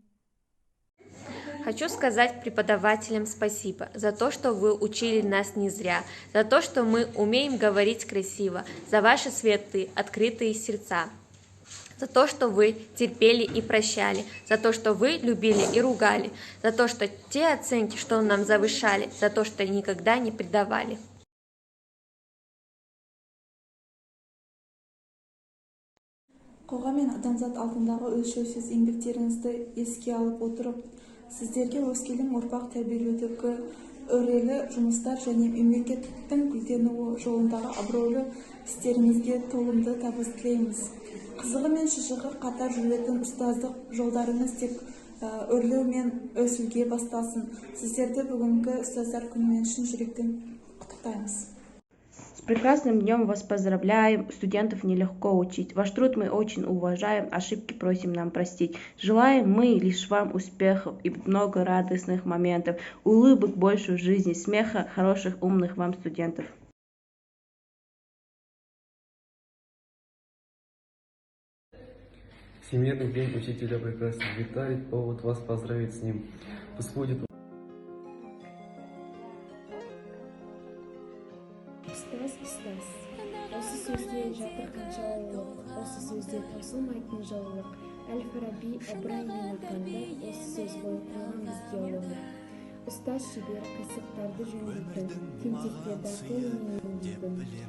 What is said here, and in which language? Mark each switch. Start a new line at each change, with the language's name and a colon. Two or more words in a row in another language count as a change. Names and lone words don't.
Russian: Хочу сказать преподавателям спасибо за то, что вы учили нас не зря, за то, что мы умеем говорить красиво, за ваши светлые, открытые сердца, за то, что вы терпели и прощали, за то, что вы любили и ругали, за то, что те оценки, что нам завышали, за то, что никогда не предавали.
Kazakh: Қоғам мен адамзат алдындағы өлшеусіз еңбектеріңізді еске алып отырып, сіздерге өскелең ұрпақ тәрбиелеудегі өрелі жұмыстар және мемлекеттің гүлденуі жолындағы абыройлы істеріңізге толымды табыс тілейміз. Қызығы мен шыжығы қатар жүретін ұстаздық жолдарыңыз тек өрлеу мен өсуге басталсын. Сіздерді бүгінгі ұстаздар күнімен шын жүректен құттықтаймыз.
Russian: С прекрасным днем вас поздравляем, студентов нелегко учить. Ваш труд мы очень уважаем, ошибки просим нам простить. Желаем мы лишь вам успехов и много радостных моментов, улыбок больше в жизни, смеха, хороших, умных вам студентов. Всемирный день учителя прекрасен. Виталий, повод вас поздравить с ним. Пусть будет
Kazakh: Ұстаз. Осы сөзде жатыр қанша ұлылық, осы сөзде таусылмайтын жылылық. Әл-Фараби Ыбыраймен ақанды осы сөз ғой қойған бізге ұлылық. Ұстаз шебер қисықтарды жөндейтін, тентектерді қолымен емдейтін.